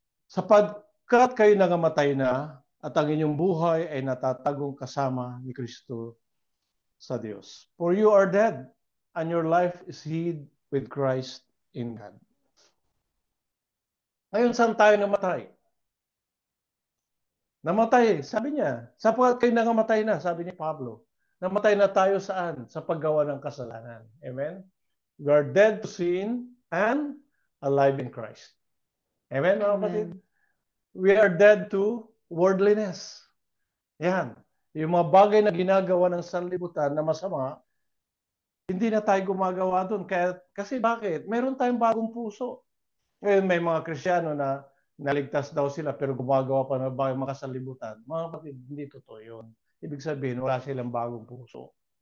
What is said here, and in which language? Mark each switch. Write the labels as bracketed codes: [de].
[tl] Sapagkat kayo nangamatay na at ang inyong buhay ay natatagong kasama ni Kristo sa Diyos. [en] For you are dead and your life is hid with Christ in God. [tl] Ngayon, saan tayo namatay? Namatay, sabi niya. Sapagkat kayo nangamatay na, sabi ni Pablo. Namatay na tayo saan? Sa paggawa ng kasalanan. Amen? [en] We are dead to sin and alive in Christ. [tl] Amen, mga kapatid? Amen. [en] We are dead to worldliness. [tl] Yan. Yung mga bagay na ginagawa ng sanlibutan na masama, hindi na tayo gumagawa doon. Kasi bakit? Meron tayong bagong puso. Ngayon may mga Kristiyano na naligtas daw sila pero gumagawa pa ng bagay mga sanlibutan. Mga kapatid, hindi totoo yun. Ibig sabihin, wala silang bagong puso.